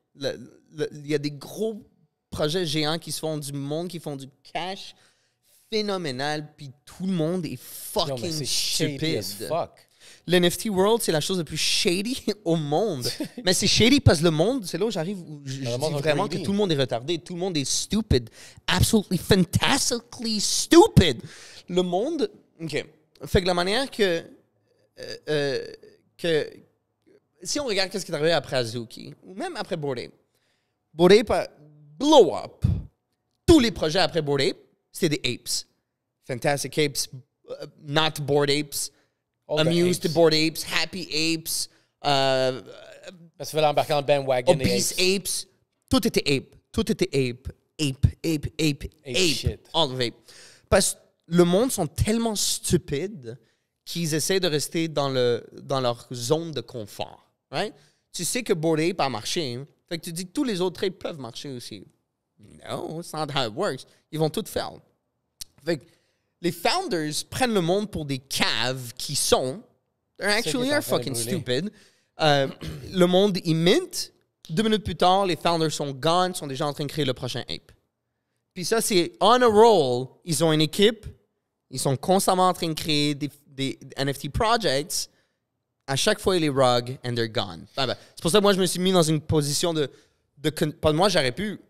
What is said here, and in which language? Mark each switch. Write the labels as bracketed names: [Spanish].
[French] Il y a des gros projets géants qui se font du monde, qui font du cash phénoménal, puis tout le monde est fucking stupide. Le NFT World, c'est la chose la plus shady au monde. Mais c'est shady parce que le monde, c'est là où j'arrive, où je dis vraiment que tout le monde est retardé, tout le monde est stupid. [English] Absolutely, fantastically stupid. [French] Le monde... OK. Fait que la manière que si on regarde ce qui est arrivé après Azuki, ou même après Bored Ape a blow up. Tous les projets après Bored Ape, c'était des apes. [English] Fantastic Apes, not Bored Apes, Amused Bored Apes, Happy Apes, [French] parce que tu fais l'embarquer dans le bandwagon Obese Apes. Tout était ape. [English] ape shit. all vape. [French] Parce que le monde sont tellement stupides qu'ils essaient de rester dans leur zone de confort. Right? Tu sais que Bored Ape a marché. Hein? Fait que tu dis que tous les autres apes peuvent marcher aussi. [English] No, it's not how it works. [French] Ils vont tout faire. Fait que les founders prennent le monde pour des caves qui sont... [English] They're actually are fucking stupid. [French] Le monde, il mint. 2 minutes plus tard, les founders sont gone, sont déjà en train de créer le prochain ape. Puis ça, c'est on a roll. Ils ont une équipe. Ils sont constamment en train de créer des NFT projects. À chaque fois, ils les rug [English] and they're gone. [French] C'est pour ça que moi, je me suis mis dans une position de moi, j'aurais pu...